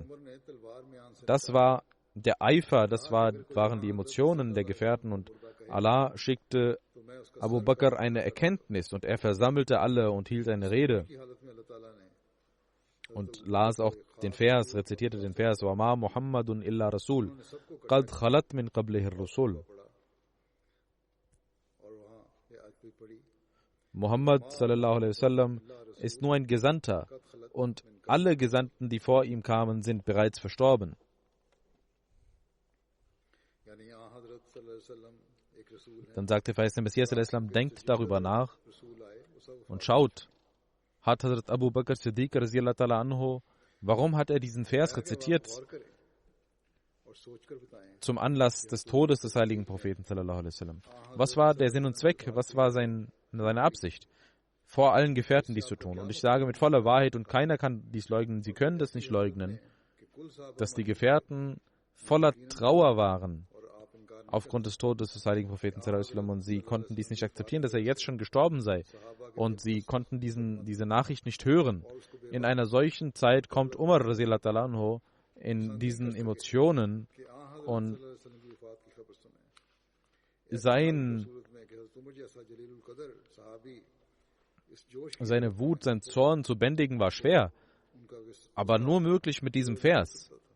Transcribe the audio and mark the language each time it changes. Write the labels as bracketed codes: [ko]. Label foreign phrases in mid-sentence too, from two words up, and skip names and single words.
[de] Das war der Eifer, waren die Emotionen der Gefährten und Allah schickte Abu Bakr eine Erkenntnis und er versammelte alle und hielt eine Rede und las auch den Vers, rezitierte den Vers, [ar] وَمَا مُحَمَّدٌ إِلَّا رَسُولٌ قَدْ خَلَتْ مِنْ قَبْلِهِ الرُّسُولُ. [de] Muhammad [ar] صلى الله عليه وسلم [de] ist nur ein Gesandter und alle Gesandten, die vor ihm kamen, sind bereits verstorben. Dann sagte der Messias al-Islam, denkt darüber nach und schaut, hat Hazrat Abu Bakr Siddiq [ar] رضي الله تعالى عنه, [de] warum hat er diesen Vers rezitiert? Zum Anlass des Todes des heiligen Propheten [ar] صلى الله عليه وسلم. [de] Was war der Sinn und Zweck? Was war seine Absicht? Vor allen Gefährten dies zu tun. Und ich sage mit voller Wahrheit, und keiner kann dies leugnen, sie können das nicht leugnen, dass die Gefährten voller Trauer waren aufgrund des Todes des heiligen Propheten [ar] صلى الله عليه وسلم, [de] und sie konnten dies nicht akzeptieren, dass er jetzt schon gestorben sei. Und sie konnten diese Nachricht nicht hören. In einer solchen Zeit kommt Umar [ar] رضي الله تعالى عنه [de] in diesen Emotionen und seine Wut, sein Zorn zu bändigen war schwer, aber nur möglich mit diesem Vers.